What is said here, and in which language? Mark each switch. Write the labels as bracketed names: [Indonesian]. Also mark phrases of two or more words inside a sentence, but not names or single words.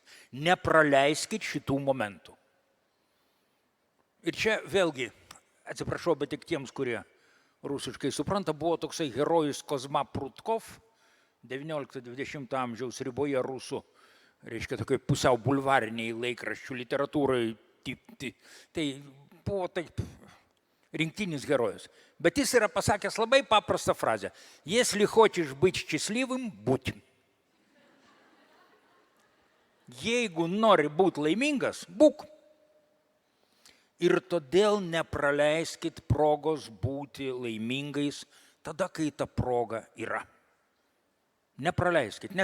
[Lithuanian] Nepraleiskit šitų momentų. Ir čia vėlgi, atsiprašau, bet tik tiems, kurie rusiškai supranta, buvo toksai herojus Kozma Prutkov, 19-20 amžiaus riboje rusų, reiškia tokiai pusiau bulvariniai laikraščių literatūrai. Tai buvo taip rinktinis herojus. Bet jis yra pasakęs labai paprastą frazę. [Russian] Если хочешь быть счастливым, будь. [Lithuanian] Jeigu nori būti laimingas, būk. Ir todėl nepraleiskit progos būti laimingais tada, kai ta proga yra. Nepraleiskit.